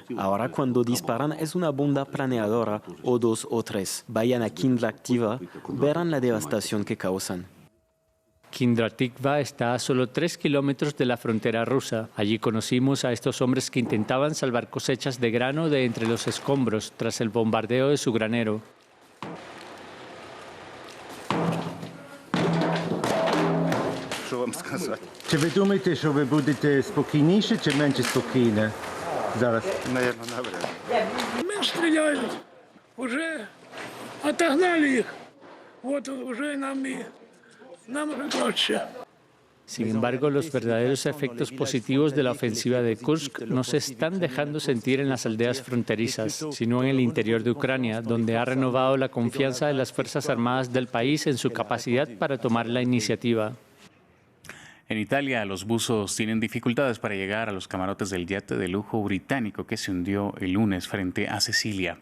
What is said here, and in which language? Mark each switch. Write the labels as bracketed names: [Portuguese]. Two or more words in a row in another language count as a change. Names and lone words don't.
[Spanish] Ahora cuando disparan es una bomba planeadora o 2 o 3. Vayan a Kindl Activa, verán la devastación que causan. Kindratikva está a solo 3 kilómetros de la frontera rusa. Allí conocimos a estos hombres que intentaban salvar cosechas de grano de entre los escombros tras el bombardeo de su granero. [Ukrainian] Чи ви думаєте, що ви будете спокійніше чи менше спокійне зараз? [Russian] Наверное, навряд. Меньше стреляют. Уже отогнали их. Вот уже нам уже лучше. [Spanish] Sin embargo, los verdaderos efectos positivos de la ofensiva de Kursk no se están dejando sentir en las aldeas fronterizas, sino en el interior de Ucrania, donde ha renovado la confianza de las Fuerzas Armadas del país en su capacidad para tomar la iniciativa. En Italia, los buzos tienen dificultades para llegar a los camarotes del yate de lujo británico que se hundió el lunes frente a Sicilia.